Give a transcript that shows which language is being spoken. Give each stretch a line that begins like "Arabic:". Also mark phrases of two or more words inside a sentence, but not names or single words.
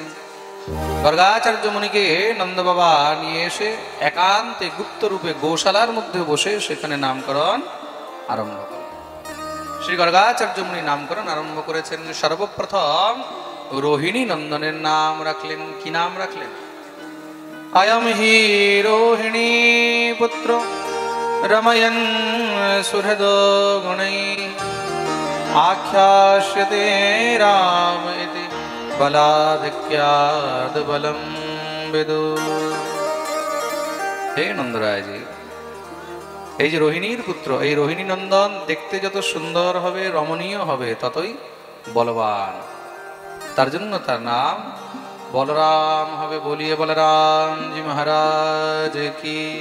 Bangla: গর্গাচার্য মুনিকে নন্দ বাবা নিয়ে এসে একান্তে গুপ্ত রূপে গোশালার মধ্যে বসে সেখানে নামকরণ আরম্ভ করেন। শ্রী গর্গাচার্য মুনি নামকরণ আরম্ভ করেছেন। সর্বপ্রথম রোহিণী নন্দনের নাম রাখলেন। কি নাম রাখলেন?
Sanskrit: अयम हि रोहिणी पुत्र रमयन् सुहृदो गुणैः आख्यास्यते राम इति बलाधिक्याद् बलं विदु।
Bangla: হে নন্দরায়জি, এই যে রোহিণীর পুত্র, এই রোহিণী নন্দন দেখতে যত সুন্দর হবে, রমণীয় হবে, ততই বলবান। তার জন্য তার নাম বলরাম হবে।
Hindi: बोलिए बलराम जी महाराज की।